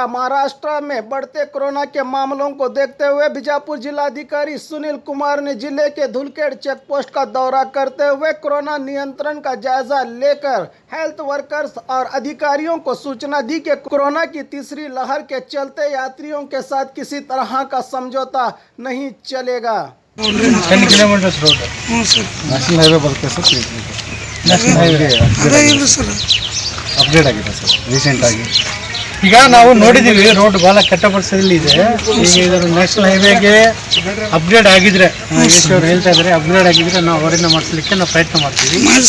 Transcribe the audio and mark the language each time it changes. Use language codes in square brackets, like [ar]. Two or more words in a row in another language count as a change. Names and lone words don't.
[hi] महाराष्ट्र में बढ़ते कोरोना के मामलों को देखते हुए बीजापुर जिलाधिकारी सुनील कुमार ने जिले के धुलखेड़ [en] check post [hi] का दौरा करते हुए कोरोना नियंत्रण का जायजा लेकर [en] health workers [hi] और अधिकारियों को सूचना दी कि कोरोना की तीसरी लहर के चलते यात्रियों के साथ किसी तरह का समझौता नहीं चलेगा। [kn] 10 [en] kilometers road national highway [kn] ಬರುತ್ತೆ ಸರ್. [en] national highway update [kn] ಆಗಿದೆ ಸರ್ ರೀಸೆಂಟ್ ಆಗಿ. ಈಗ ನಾವು ನೋಡಿದ್ದೀವಿ ರೋಡ್ ಭಾಳ ಕೆಟ್ಟ ಪರಿಸ್ಥಿತಿಯಲ್ಲಿ ಇದೆ. ಈಗ ಇದರ ನ್ಯಾಷನಲ್ ಹೈವೇಗೆ ಅಪ್ಗ್ರೇಡ್ ಆಗಿದ್ರೆ ಅವರು ಹೇಳ್ತಾ ಇದ್ದಾರೆ, ಅಪ್ಗ್ರೇಡ್ ಆಗಿದ್ರೆ ನಾವು ಅವರಿಂದ ಮಾಡಿಸ್ಲಿಕ್ಕೆ ನಾವು ಪ್ರಯತ್ನ ಮಾಡ್ತೀವಿ.